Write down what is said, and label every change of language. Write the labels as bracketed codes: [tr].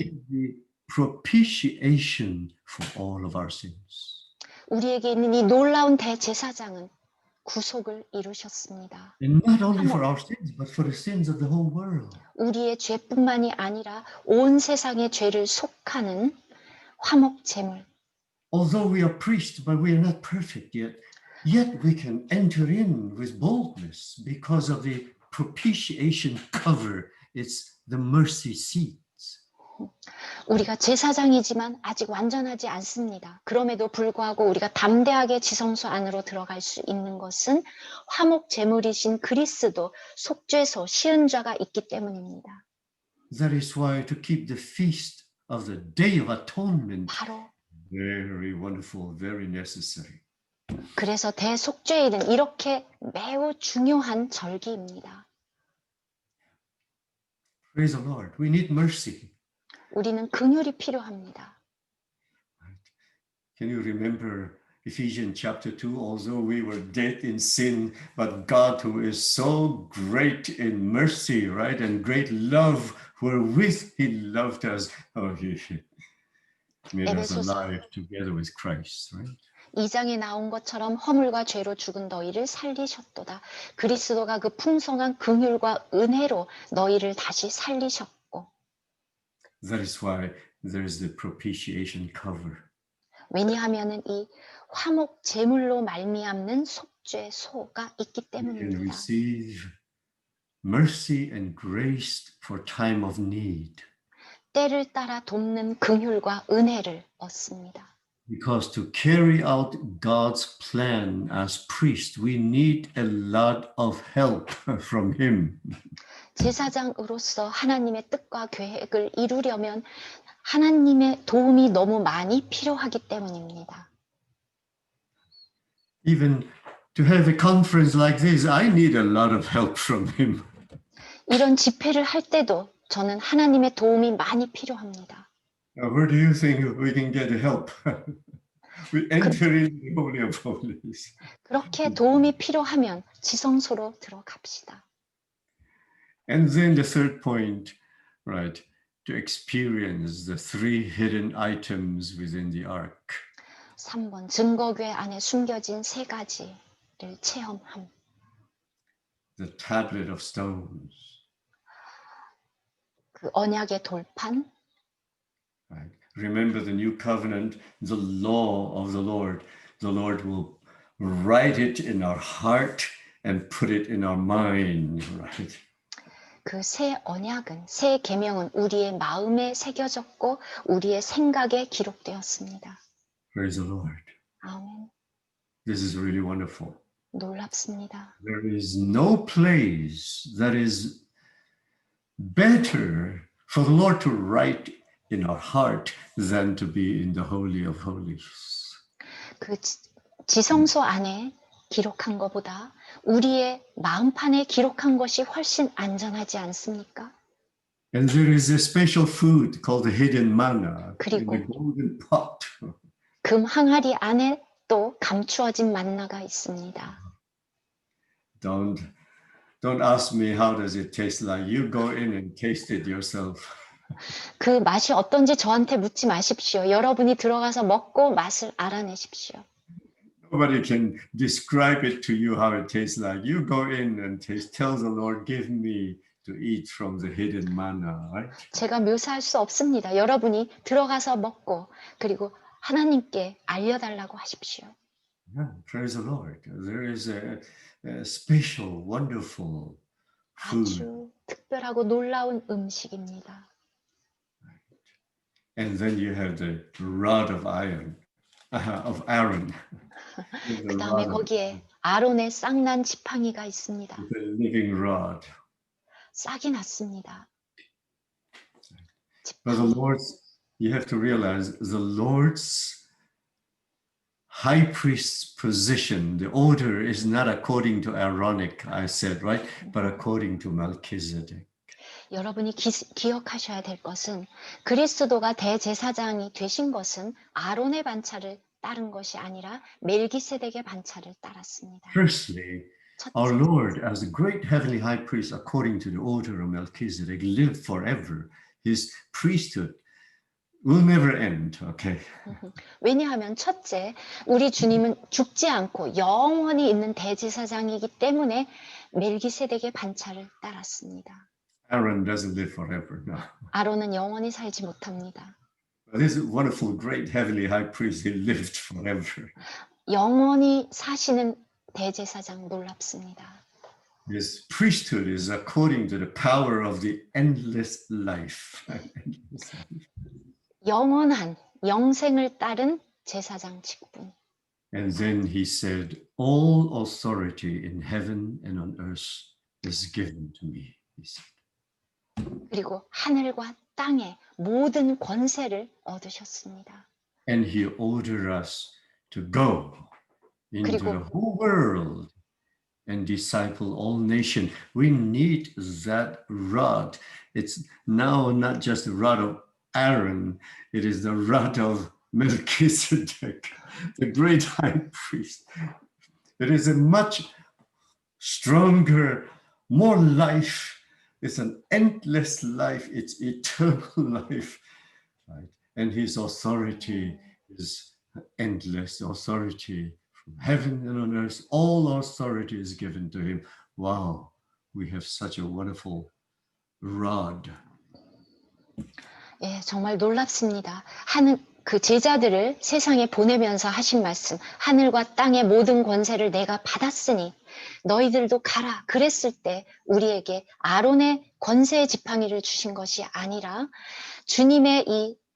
[en] is the propitiation for all of our sins. [ko] 우리에게 있는 이 놀라운 대제사장은 구속을 이루셨습니다. [en] And not only for our sins, but for the sins of the whole world. [ko] 우리의 죄뿐만이 아니라 온 세상의 죄를 속하는 화목 제물. [en] Although we are priests, but we are not perfect yet we can enter in with boldness because of the propitiation cover. It's the mercy seats. [ko] 우리가 제사장이지만 아직 완전하지 않습니다. 그럼에도 불구하고 우리가 담대하게 지성소 안으로 들어갈 수 있는 것은 화목 제물이신 그리스도 속죄소 시은좌가 있기 때문입니다. [en] That is why to keep the feast of the Day of Atonement [ko] 바로 [en] very wonderful, very necessary. [ko] 그래서 대속죄일은 이렇게 매우 중요한 절기입니다. [en] Praise the Lord. We need mercy. [ko] 우리는 긍휼이 필요합니다. [en] Can you remember Ephesians chapter 2? Although we were dead in sin, but God, who is so great in mercy, right, and great love, wherewith He loved us, He made us [ko] 에베소서 [en] alive together with Christ, right? [ko] 2장에 나온 것처럼 허물과 죄로 죽은 너희를 살리셨도다. 그리스도가 그 풍성한 긍휼과 은혜로 너희를 다시 살리셨고. [en] That is why there is the propitiation cover. [ko] 왜냐하면은 이 화목 제물로 말미암는 속죄소가 있기 [en] We can [ko] 때문입니다. [en] receive mercy and grace for time of need. [ko] 때를 따라 돕는 긍휼과 은혜를 얻습니다. [en] Because to carry out God's plan as priest, we need a lot of help from Him. [ko] 제사장으로서 하나님의 뜻과 계획을 이루려면 하나님의 도움이 너무 많이 필요하기 때문입니다. [en] Even to have a conference like this, I need a lot of help from Him. [ko] 이런 집회를 할 때도 저는 하나님의 도움이 많이 필요합니다. [en] Now, where do you think we can get help? We enter in the Holy of Holies. [ko] 그렇게 도움이 필요하면 지성소로 들어갑시다. [en] And then the third point, right, to experience the three hidden items within the ark. [ko] 3번 증거궤 안에 숨겨진 세 가지를 체험함. [en] The tablet of stones, [ko] 그 언약의 돌판, [en] right? Remember the new covenant, the law of the Lord. The Lord will write it in our heart and put it in our mind, right? [ko] 그 새 언약은, 새 계명은 우리의 마음에 새겨졌고 우리의 생각에 기록되었습니다. [en] Praise the Lord. [ko] 아멘. [en] This is really wonderful. [ko] 놀랍습니다. [en] There is no place that is better for the Lord to write in our heart than to be in the Holy of Holies. [ko] 그 지성소 안에 기록한 것보다 우리의 마음판에 기록한 것이 훨씬 안전하지 않습니까? [en] And there is a special food called the hidden manna in [ko] 그리고 [en] the golden pot. [ko] 금 항아리 안에 또 감추어진 만나가 있습니다. [en] Don't ask me how does it taste like. You go in and taste it yourself. [ko] 그 맛이 어떤지 저한테 묻지 마십시오. 여러분이 들어가서 먹고 맛을 알아내십시오. [en] Nobody can describe it to you how it tastes like. You go in and taste. Tell the Lord, give me to eat from the hidden manna, right? [ko] 제가 묘사할 수 없습니다. 여러분이 들어가서 먹고 그리고 하나님께 알려달라고 하십시오. [en] Yeah, praise the Lord. There is a special, wonderful food. [ko] 아주 특별하고 놀라운 음식입니다. [en] And then you have the rod of iron, of Aaron. [ko] 그 다음에 거기에 아론의 싹난 지팡이가 있습니다. [en] The living rod. [ko] 싹이 났습니다. [en] But the Lord's, you have to realize the Lord's high priest's position, the order is not according to Aaronic, I said, right? But according to Melchizedek. [ko] 여러분이 기억하셔야 될 것은 그리스도가 대제사장이 되신 것은 아론의 반차를 따른 것이 아니라 멜기세덱의 반차를 따랐습니다. [en] Firstly, our Lord, as the great heavenly high priest, according to the order of Melchizedek, lived forever. His priesthood will never end, okay? [ko] 왜냐하면 첫째, 우리 주님은 죽지 않고 영원히 있는 대제사장이기 때문에 멜기세덱의 반차를 따랐습니다. [en] Aaron doesn't live forever, no. [ko] 아론은 영원히 살지 못합니다. [en] But this wonderful, great heavenly high priest, he lived forever. [ko] 영원히 사시는 대제사장 놀랍습니다. [en] His priesthood is according to the power of the endless life. [ko] 영원한 영생을 따른 제사장 직분. [en] And then he said, all authority in heaven and on earth is given to me, he said. [ko] 그리고 하늘과 땅의 모든 권세를 얻으셨습니다. [en] And he ordered us to go into [ko] 그리고- [en] the whole world and disciple all nations. We need that rod. It's now not just the rod of Aaron, it is the rod of Melchizedek, the great high priest. It is a much stronger, more life. It's an endless life. It's eternal life, right? And his authority is endless authority from heaven and on earth. All authority is given to him. Wow, we have such a wonderful rod. [ko] 예, 정말 놀랍습니다. 그 제자들을 세상에 보내면서 하신 말씀, 하늘과 땅의 모든 권세를 내가 받았으니 너희들도 가라. 그랬을 때 우리에게 아론의 권세의 지팡이를 주신 것이 아니라 주님의 이